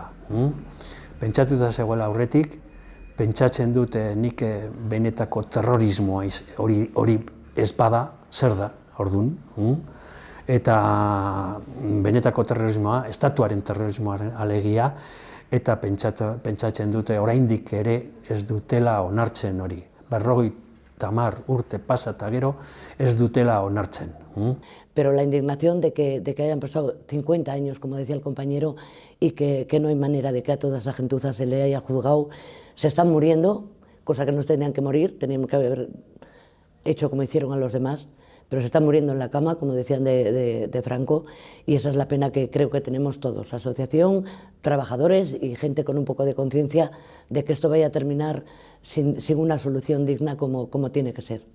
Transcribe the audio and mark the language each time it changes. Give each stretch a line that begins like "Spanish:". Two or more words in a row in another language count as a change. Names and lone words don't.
Basque: Pentsatuta zegoela aurretik, pentsatzen dut nik benetako terrorismoa hori ez bada, zer da, ordun. Eta benetako terrorismoa, estatuaren terrorismoaren alegia, eta pentsatzen dute oraindik ere ez dutela onartzen hori. 50 urte pasa eta gero ez dutela onartzen.
Spanish: Pero la indignación de que hayan pasado 50 años, como decía el compañero, y que no hay manera de que a toda esa gentuza se le haya juzgado, se están muriendo, cosa que no tenían que morir, tenían que haber hecho como hicieron a los demás, pero se están muriendo en la cama, como decían de Franco, y esa es la pena que creo que tenemos todos, asociación, trabajadores y gente con un poco de conciencia de que esto vaya a terminar sin una solución digna como tiene que ser.